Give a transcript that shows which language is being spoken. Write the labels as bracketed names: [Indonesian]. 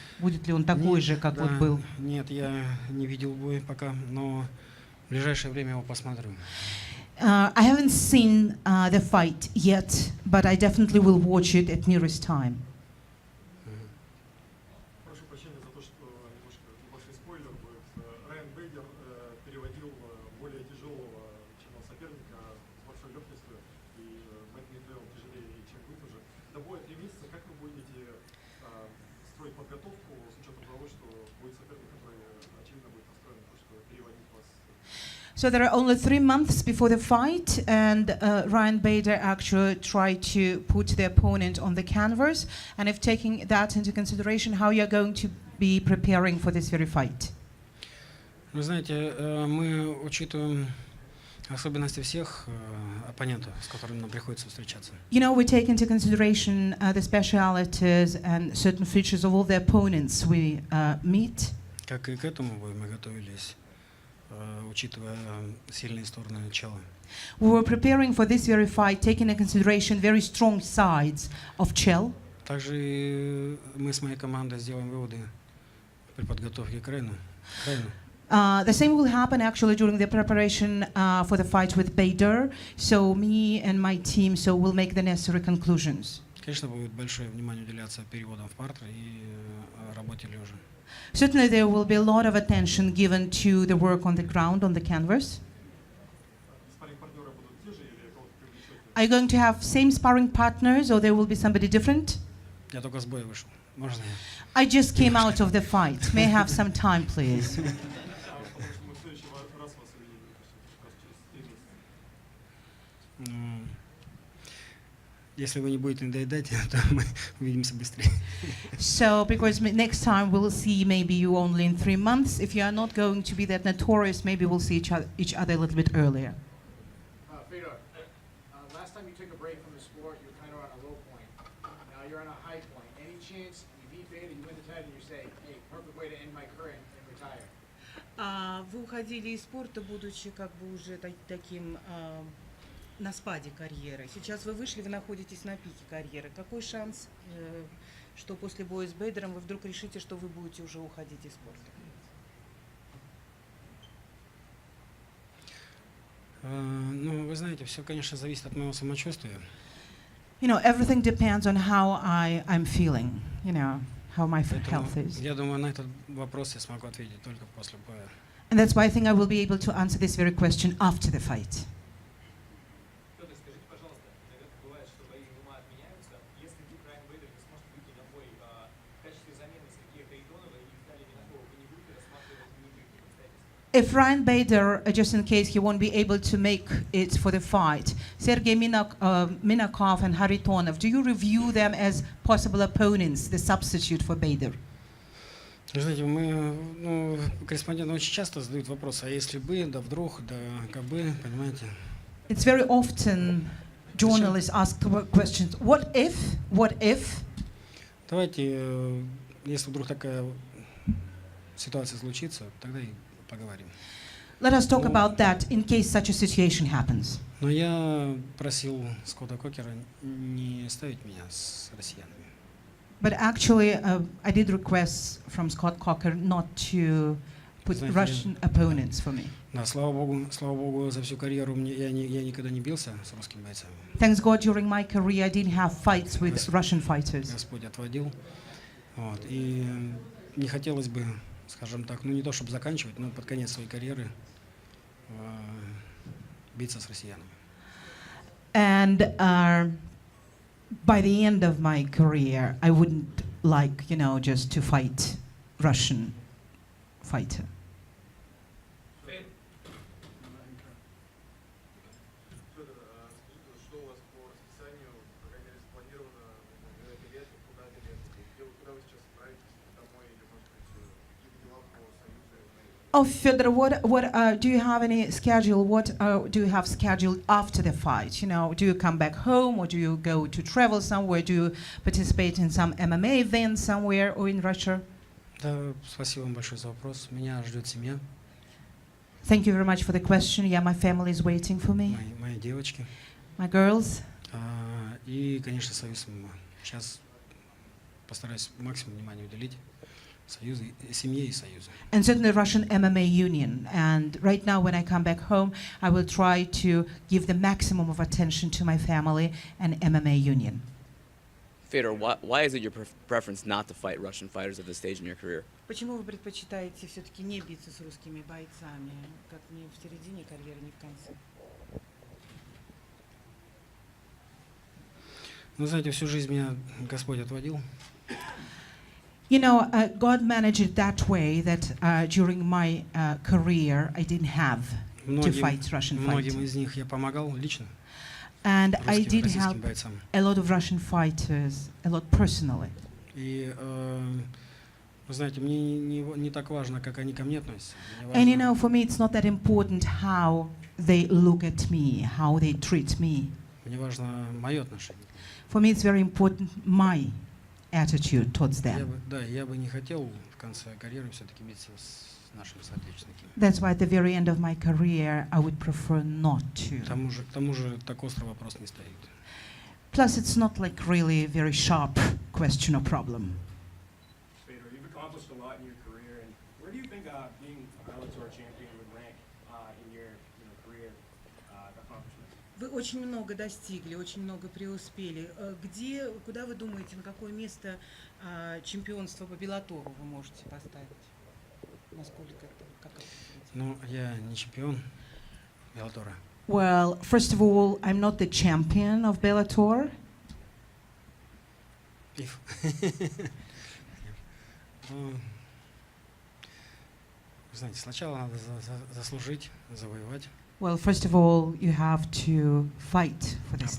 [Russian] Будет ли он такой же, как вот был? Нет, я не видел бой пока, но в ближайшее время его посмотрю. [English] I haven't seen the fight yet, but I definitely will watch it at nearest time. [Russian] Прошу прощения за то, что немножко небольшой спойлер будет. Райан Бейдер переводил более тяжелого, чем он соперника, с большой легкостью, и Мэтт Мидвелл тяжелее, чем вы тоже. До боя 3 месяца, как вы будете строить подготовку с учетом того, что будет соперник, который очевидно будет настроен на то, что переводить вас? [English] So there are only 3 months before the fight, and Ryan Bader actually tried to put the opponent on the canvas. And if taking that into consideration, how you're going to be preparing for this very fight? [Russian] Вы знаете, мы учитываем Особенности всех оппонентов, с которыми нам приходится встречаться. [English] You know, we take into consideration the specialities and certain features of all the opponents we meet. [Russian] Как и к этому бою мы готовились, учитывая сильные стороны Чела. [English] We were preparing for this very fight, taking into consideration very strong sides of Chel. [Russian] Также мы с моей командой сделаем выводы при подготовке к Рейну. [English] The same will happen actually during the preparation for the fight with Bader. So me and my team will make the necessary conclusions. [Russian] Конечно, будет большое внимание уделяться переводам в партер и работе лежа. [English] Certainly there will be a lot of attention given to the work on the ground, on the canvas. [Russian] Спарринг-партнеры будут те же или кого-то привлечете? [English] Are you going to have same sparring partners or there will be somebody different? [Russian] Я только с боя вышел. Можно я? [English] I just came out of the fight. May I have some time, please? [Russian] Потому что мы в следующий раз вас увидим как раз через 3 месяца. Ну, если вы не будете надоедать, то мы увидимся быстрее. [English] So, because next time we'll see maybe you only in 3 months. If you are not going to be that notorious, maybe we'll see each other a little bit earlier. Fedor, last time you took a break from the sport, you were kind of on a low point. Now you're on a high point. Any chance you beat Bader, you win the title, and you say, hey, perfect way to end my career and retire? [Russian] Вы уходили из спорта, будучи как бы уже таким на спаде карьеры. Сейчас вы вышли, вы находитесь на пике карьеры. Какой шанс, что после боя с Бейдером вы вдруг решите, что вы будете уже уходить из спорта? Ну, вы знаете, все, конечно, зависит от моего самочувствия. [English] You know, everything depends on how I'm feeling, you know, how my [Russian] Поэтому [English] health is. [Russian] я думаю, на этот вопрос я смогу ответить только после боя. [English] And that's why I think I will be able to answer this very question after the fight. [Russian] Федор, скажите, пожалуйста, иногда бывает, что бои ума отменяются. Если вдруг Райан Бейдер не сможет выйти на бой в качестве замены Сергея Харитонова и Виталия Минакова, вы не будете рассматривать никаких обстоятельств? [English] If Ryan Bader, just in case he won't be able to make it for the fight, Sergey Minakov and Haritonov, do you review them as possible opponents, the substitute for Bader? [Russian] Вы знаете, мы, корреспонденты очень часто задают вопрос, а если бы, да вдруг, да как бы, понимаете? [English] It's very often journalists ask questions, what if? [Russian] Давайте, если вдруг такая ситуация случится, тогда и поговорим. [English] Let us talk about that in case such a situation happens. [Russian] Но я просил Скотта Кокера не ставить меня с россиянами. [English] But actually, I did request from Scott Coker not to put [Russian] Знаете, [English] Russian opponents for me. [Russian] Да, слава богу, за всю карьеру я никогда не бился с русскими бойцами. [English] Thanks God, during my career, I didn't have fights with Russian fighters. [Russian] Господь отводил. Вот, и не хотелось бы, скажем так, не то чтобы заканчивать, но под конец своей карьеры биться с россиянами. [English] And by the end of my career, I wouldn't like, just to fight Russian fighter. [Russian] Федор, скажите, что у вас по расписанию, по крайней мере, спланировано на билеты, куда билеты, куда вы сейчас отправитесь, домой или, может быть, какие-то дела по Союзу? [English] Oh, Fedor, what do you have any schedule? What do you have scheduled after the fight? Do you come back home or do you go to travel somewhere? Do you participate in some MMA event somewhere or in Russia? [Russian] Да, спасибо вам большое за вопрос. Меня ждет семья, [English] Thank you very much for the question. Yeah, my family is waiting for me. [Russian] мои девочки [English] My girls. [Russian] и, конечно, Союз ММА. Сейчас постараюсь максимум внимания уделить Союзу, семье и Союзу. [English] And certainly Russian MMA Union. And right now when I come back home, I will try to give the maximum of attention to my family and MMA Union. Fedor, why is it your preference not to fight Russian fighters at this stage in your career? [Russian] Почему вы предпочитаете все-таки не биться с русскими бойцами, как ни в середине карьеры, ни в конце? Ну, знаете, всю жизнь меня Господь отводил. [English] God managed it that way that during my career, I didn't have to fight Russian fighters. [Russian] Многим из них я помогал лично, [English] And I did [Russian] российским [English] help [Russian] бойцам. [English] a lot of Russian fighters, a lot personally. [Russian] И, вы Вы знаете, мне не так важно, как они ко мне относятся. Мне [English] And you [Russian] важно- [English] know, for me, it's not that important how they look at me, how they treat me. [Russian] Мне важно мое отношение. [English] For me, it's very important my attitude towards them. [Russian] Я бы не хотел в конце карьеры все-таки биться с нашими соотечественниками. [English] That's why at the very end of my career, I would prefer not to. [Russian] К тому же так острый вопрос не стоит. [English] Plus, it's not like really a very sharp question or problem. Fedor, you've accomplished a lot in your career, and where do you think being a Bellator champion would rank in your career accomplishments? [Russian] Вы очень много достигли, очень много преуспели. Куда вы думаете, на какое место чемпионство по Беллатору вы можете поставить? Насколько это, как это? Ну, я не чемпион Беллатора. [English] Well, first of all, I'm not the champion of Bellator. Пив. [Russian] Ну, вы знаете, сначала надо заслужить, завоевать. [English] Well, first of all, you have to fight for this